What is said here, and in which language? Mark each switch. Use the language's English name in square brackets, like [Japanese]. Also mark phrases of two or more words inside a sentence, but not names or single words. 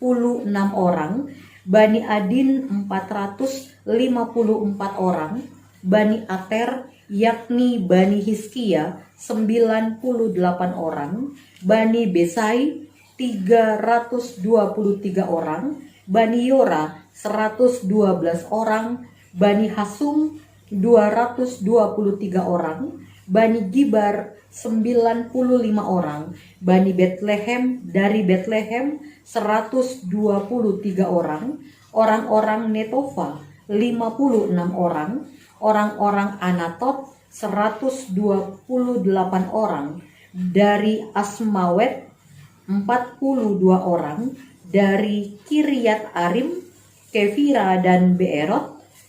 [Indonesian] orang, Bani Adin 454 orang, Bani Ater yakni Bani Hizkia 98 orang, Bani Besai 323 orang, Bani Yora 112 orang, Bani Hasum 223 orang, Bani Gibar 95 orang, Bani Betlehem dari Betlehem 123 orang, orang-orang Netofa 56 orang, orang-orang Anatot 128 orang, dari Asmawet 42 orang, dari Kiryat Arim, Kefira dan Beerot